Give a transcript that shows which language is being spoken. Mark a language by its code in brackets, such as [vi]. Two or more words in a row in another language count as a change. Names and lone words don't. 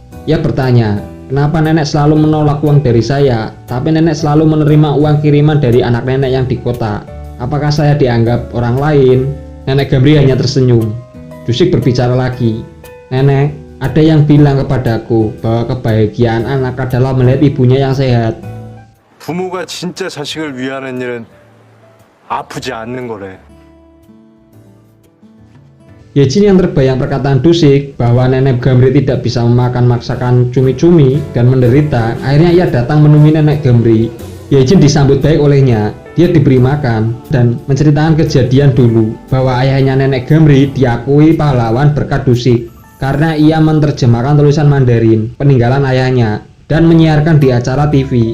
[id] Ia bertanya, kenapa nenek selalu menolak uang dari saya, tapi nenek selalu menerima uang kiriman dari anak nenek yang di kota? Apakah saya dianggap orang lain? Nenek Gamri hanya tersenyum. Dusik berbicara lagi, nenek, ada yang bilang kepadaku bahwa kebahagiaan anak adalah melihat ibunya yang sehat. [ko] 부모가 진짜 자식을 위하는 일은 아프지 않는 거래. [id] Yejin yang terbayang perkataan Dusik bahwa nenek Gamri tidak bisa memakan masakan cumi-cumi dan menderita, akhirnya ia datang menemui nenek Gamri. Yejin disambut baik olehnya, dia diberi makan dan menceritakan kejadian dulu bahwa ayahnya nenek Gamri diakui pahlawan berkat Dusik karena ia menerjemahkan tulisan Mandarin peninggalan ayahnya dan menyiarkan di acara TV.